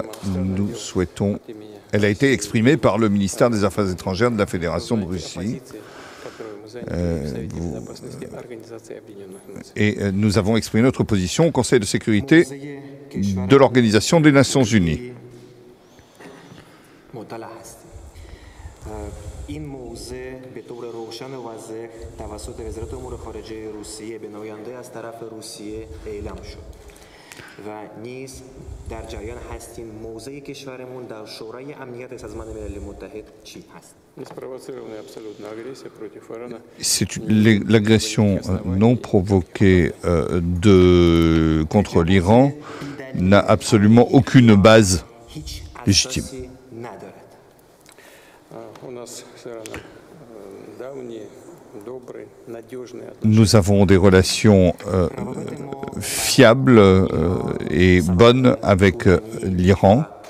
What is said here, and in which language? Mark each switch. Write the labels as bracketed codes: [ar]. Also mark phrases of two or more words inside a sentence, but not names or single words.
[fr] Nous souhaitons... Elle a été exprimée par le ministère des Affaires étrangères de la Fédération de Russie. Nous avons exprimé notre position au Conseil de sécurité de l'Organisation des Nations Unies. [fa] و نیز در جریان هستیم موضع کشورمون در شورای امنیت سازمان ملل متحد چی هست. [fr] L'agression non provoquée contre l'Iran n'a absolument aucune base légitime. Nous avons des relations fiables et bonnes avec l'Iran.